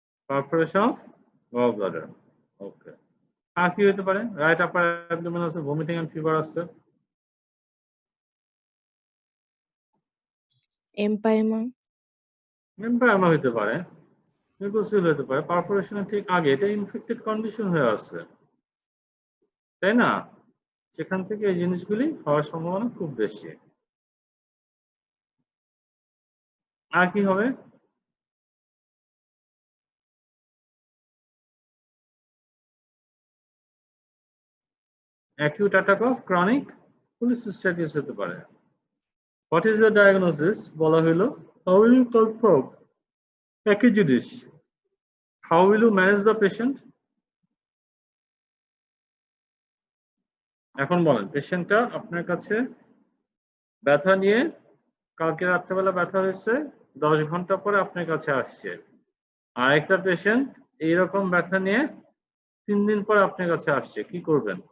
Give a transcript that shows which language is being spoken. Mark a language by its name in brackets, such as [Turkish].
[English] Perforation of gallbladder. [Bangla] Okay. আর কি হতে পারে? রাইট আপার অ্যাবডোমেন আছে, ভমিটিং এন্ড ফিভার আছে। এমপাইমা। এমপাইমা হতে পারে, মিউকোসিল হতে পারে। পারফোরেশনের ঠিক আগে এটা ইনফেক্টেড কন্ডিশন হয়ে আছে, তাই না? সেখান থেকে এই জিনিসগুলি হওয়ার সম্ভাবনা খুব বেশি। আর কি হবে? [English] acute attack of chronic cholecystitis [Bangla] হতে পারে। [English] What is your diagnosis? [Bangla] বলা হলো, [English] how will you confirm? [Bangla] একই জিনিস, [English] how will you manage the patient? [Bangla] এখন বলেন, পেশেন্টটা আপনার কাছে ব্যথা নিয়ে, কালকে রাত্রেবেলা ব্যথা হয়েছে, 10 ঘন্টা পরে আপনার কাছে আসছে। আর একটা পেশেন্ট এইরকম ব্যথা নিয়ে 3 দিন পরে আপনার কাছে আসছে, কি করবেন?